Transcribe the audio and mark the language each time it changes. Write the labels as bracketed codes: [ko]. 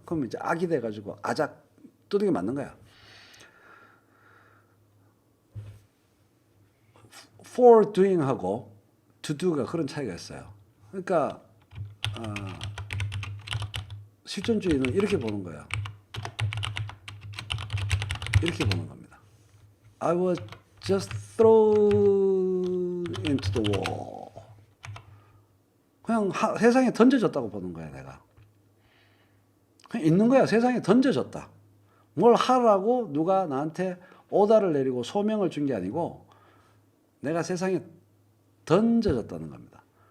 [ko] 그럼 이제 악이 돼가지고 아작 두들겨 맞는 거야. for doing하고 to do가 그런 차이가 있어요. 그러니까 실존주의는 이렇게 보는 거예요. 이렇게 보는 겁니다. [en] I was just thrown into the wall. [ko] 그냥 세상에 던져졌다고 보는 거야, 내가. 그냥 있는 거야. 세상에 던져졌다. 뭘 하라고 누가 나한테 오다를 내리고 소명을 준 게 아니고 내가 세상에 던져졌다는 겁니다.